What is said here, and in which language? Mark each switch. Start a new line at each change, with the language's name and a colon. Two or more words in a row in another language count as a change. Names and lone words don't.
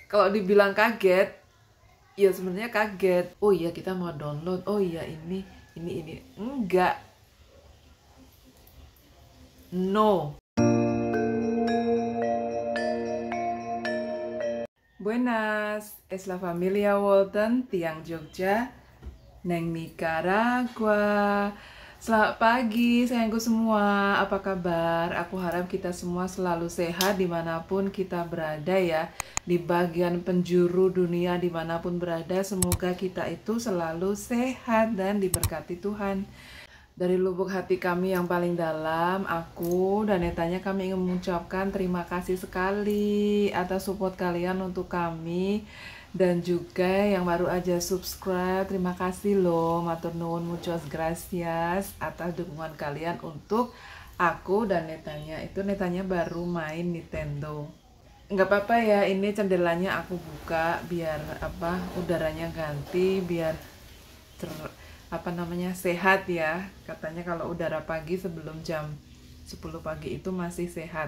Indonesian: Kalau dibilang kaget, ya sebenarnya kaget. Oh iya kita mau download. Oh iya ini. Enggak. No.
Spanish: Buenas, es la familia Walton,
Javanese: tiang Jogja, neng Nicaragua.
Indonesian: Selamat pagi sayangku semua, apa kabar? Aku harap kita semua selalu sehat dimanapun kita berada ya. Di bagian penjuru dunia dimanapun berada, semoga kita itu selalu sehat dan diberkati Tuhan. Dari lubuk hati kami yang paling dalam, aku dan Netanya kami ingin mengucapkan terima kasih sekali atas support kalian untuk kami. Dan juga yang baru aja subscribe, terima kasih loh,
Javanese: matur nuwun,
Spanish: muchas gracias
Indonesian: atas dukungan kalian untuk aku dan Netanya. Itu Netanya baru main Nintendo. Nggak apa-apa ya, ini jendelanya aku buka biar udaranya ganti, biar sehat ya. Katanya kalau udara pagi sebelum jam 10 pagi itu masih sehat.